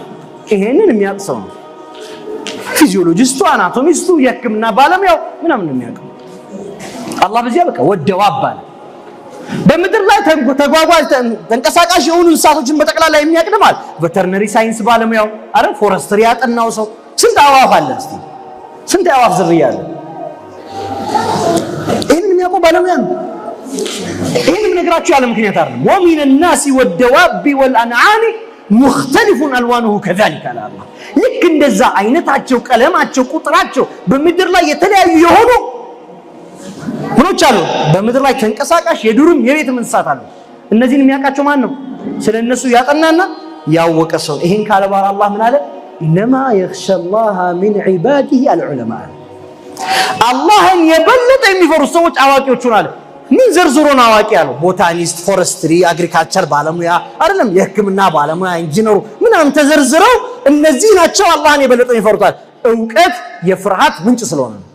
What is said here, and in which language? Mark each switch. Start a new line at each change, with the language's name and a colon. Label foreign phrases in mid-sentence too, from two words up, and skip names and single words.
Amharic: ይሄንን የሚያውቅ ሰው ነው። ፊዚዮሎጂስቱ፣ አናቶሚስቱ፣ የህክምና ባለሙያው ምናምን ነው የሚያውቀው። አላህ በዚያ በቃ ወደዋብ አለ። በምድር ላይ ተጓጓዥ ተንቀሳቃሽ የሆኑ እንስሳቶችን በጠቅላላ የሚያቅድማል
English: veterinary science
Amharic: ባለሙያው አረ ፎረስትሪ ያጠናው ሰው ስንት አዋፍ አለ እስቲ ስንት አዋፍ ዝርያ አለ ይሄንን የሚያውቀው ባለሙያ ነው ይሄንን ነግራችሁ ያለ ምክንያት አይደለም
Arabic: ومن الناس والدواب والانعام مختلف الوانه كذلك على الله
Amharic: ልክ እንደዛ አይነታቸው ቀለማቸው ቁጥራቸው በምድር ላይ የተለያዩ የሆኑ ምኖች አሉ በምድር ላይ ተንቀሳቃሽ የዱርም የቤትም እንስሳት አሉ እነዚህን የሚያውቃቸው ማን ነው ስለነሱ ያጠናና ያወቀ ሰው ይሄን ካለ በኋላ አላህ ምን አለ
Arabic: انما يخشى الله من عباده العلماء
Amharic: አላህን የበለጠ የሚፈሩ ሰዎች አዋቂዎች ሆናል ምን ዘርዝሮን አዋቂ ያለው ቦታኒስት ፎረስትሪ አግሪካልቸር ባለሙያ አይደለም የህክምና ባለሙያ ኢንጂነሩ ምናምን ተዘርዝረው እነዚህ ናቸው አላህን የበለጠ ይፈሩታል ዕውቀት የፍርሃት ምንጭ ስለሆነ